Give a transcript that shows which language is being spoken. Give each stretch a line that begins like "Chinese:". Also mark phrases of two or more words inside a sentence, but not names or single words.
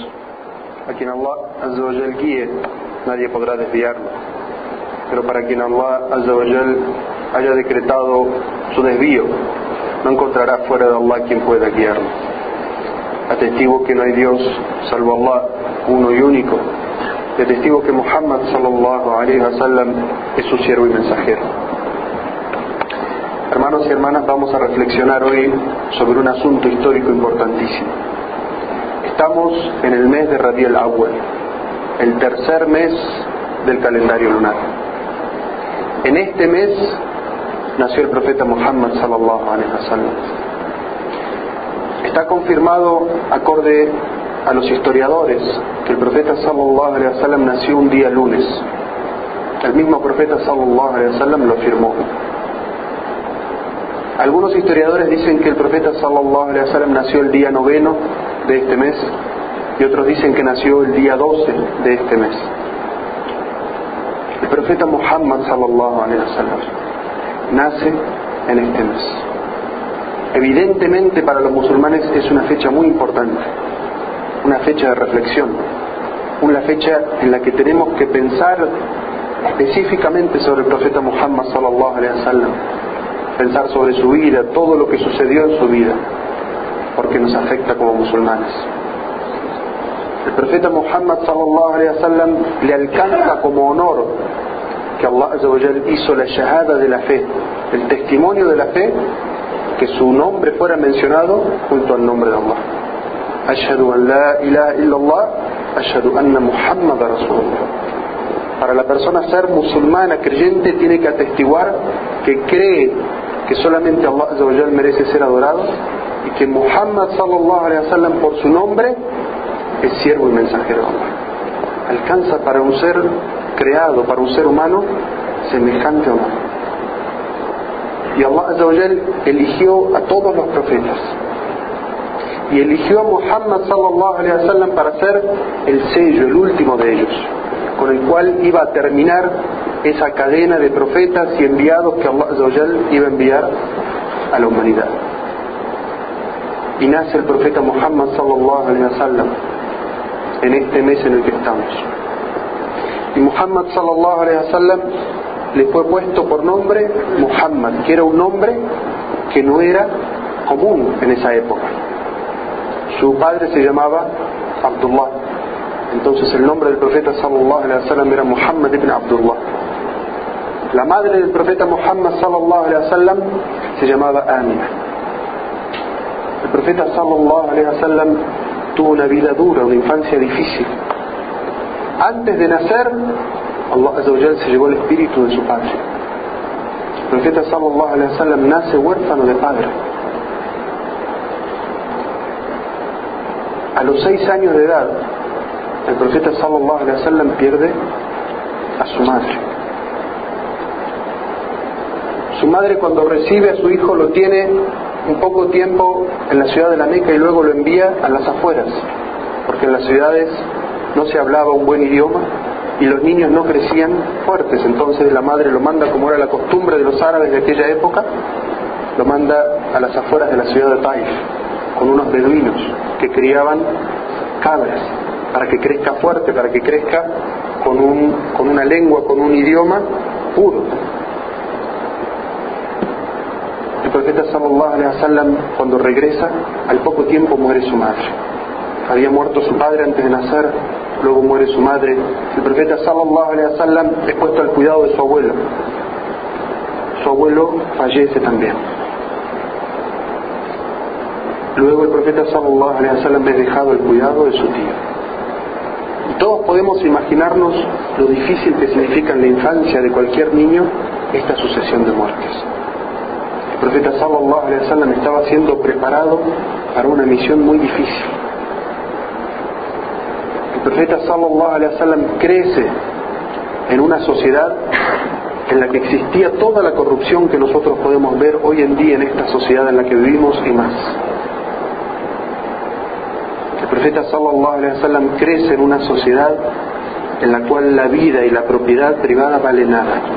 Spanish: A quien Allah
Arabic: عز وجل
Spanish: guíe, nadie podrá desviarlo. Pero para quien Allah
Arabic: عز وجل
Spanish: haya decretado su desvío, no encontrará fuera de Allah quien pueda guiarlo. Atestigo que no hay Dios salvo Allah, uno y único. Y atestigo que Muhammad
Arabic: صلى الله عليه وسلم
Spanish: es su siervo y mensajero. Hermanos y hermanas, vamos a reflexionar hoy sobre un asunto histórico importantísimo. Estamos en el mes de Rabi al-Awwal, el tercer mes del calendario lunar. En este mes nació el profeta Muhammad
Arabic: صلى الله عليه وسلم.
Spanish: Está confirmado, acorde a los historiadores, que el profeta
Arabic: صلى الله عليه وسلم
Spanish: nació un día lunes. El mismo profeta
Arabic: صلى الله عليه وسلم
Spanish: lo afirmó. Algunos historiadores dicen que el profeta
Arabic: صلى الله عليه وسلم
Spanish: nació el día 9 de este mes y otros dicen que nació el día 12 de este mes. El profeta Muhammad
Arabic: صلى الله عليه وسلم
Spanish: nace en este mes. Evidentemente para los musulmanes es una fecha muy importante, una fecha de reflexión, una fecha en la que tenemos que pensar específicamente sobre el profeta Muhammad
Arabic: صلى الله عليه وسلم,
Spanish: pensar sobre su vida, todo lo que sucedió en su vida, porque nos afecta como musulmanes. El profeta Muhammad
Arabic: صلى الله عليه وسلم
Spanish: le alcanza como honor que Allah
Arabic: عز وجل
Spanish: hizo la shahada de la fe, el testimonio de la fe, que su nombre fuera mencionado junto al nombre de Allah.
Arabic: أشهد أن لا إله إلا الله أشهد أن محمدا رسول الله.
Spanish: Para la persona ser musulmana, creyente, tiene que atestiguar que cree que solamente Allah
Arabic: عز وجل
Spanish: merece ser adorado y que Muhammad
Arabic: صلى الله عليه وسلم
Spanish: por su nombre es siervo y mensajero de Allah. Alcanza para un ser creado, para un ser humano semejante a Allah. Y Allah
Arabic: عز وجل
Spanish: eligió a todos los profetas y eligió a Muhammad
Arabic: صلى الله عليه وسلم
Spanish: para ser el sello, el último de ellos, con el cual iba a terminar esa cadena de profetas y enviados que Allah
Arabic: عز وجل
Spanish: iba a enviar a la humanidad. Y nace el profeta Muhammad
Arabic: صلى الله عليه وسلم
Spanish: en este mes en el que estamos. Y Muhammad
Arabic: صلى الله عليه وسلم
Spanish: le fue puesto por nombre Muhammad, que era un nombre que no era común en esa época. Su padre se llamaba Abdullah. Entonces el nombre del profeta
Arabic: صلى الله عليه وسلم
Spanish: era Muhammad ibn Abdullah. La madre del profeta Muhammad
Arabic: صلى الله عليه وسلم
Spanish: se llamaba Amina. El profeta
Arabic: صلى الله عليه وسلم
Spanish: tuvo una vida dura, una infancia difícil. Antes de nacer, Allah
Arabic: عز وجل
Spanish: se llevó el espíritu de su padre. El profeta
Arabic: صلى الله عليه وسلم
Spanish: nace huérfano de padre. A los 6 años de edad, el profeta
Arabic: صلى الله عليه وسلم
Spanish: pierde a su madre. Su madre, cuando recibe a su hijo, lo tiene un poco tiempo en la ciudad de la Meca y luego lo envía a las afueras, porque en las ciudades no se hablaba un buen idioma y los niños no crecían fuertes. Entonces la madre lo manda, como era la costumbre de los árabes de aquella época, lo manda a las afueras de la ciudad de Taif con unos beduinos que criaban cabras, para que crezca fuerte, para que crezca con una lengua, con un idioma puro. El profeta
Arabic: صلى الله عليه وسلم,
Spanish: cuando regresa, al poco tiempo muere su madre. Había muerto su padre antes de nacer, luego muere su madre. El profeta
Arabic: صلى الله عليه وسلم
Spanish: es puesto al cuidado de su abuelo. Su abuelo fallece también. Luego el profeta
Arabic: صلى الله عليه وسلم
Spanish: es dejado al cuidado de su tío. Y todos podemos imaginarnos lo difícil que significa en la infancia de cualquier niño esta sucesión de muertes. El profeta
Arabic: صلى الله عليه وسلم
Spanish: estaba siendo preparado para una misión muy difícil. El profeta
Arabic: صلى الله عليه وسلم
Spanish: crece en una sociedad en la que existía toda la corrupción que nosotros podemos ver hoy en día en esta sociedad en la que vivimos y más. El profeta
Arabic: صلى الله عليه وسلم
Spanish: crece en una sociedad en la cual la vida y la propiedad privada vale nada.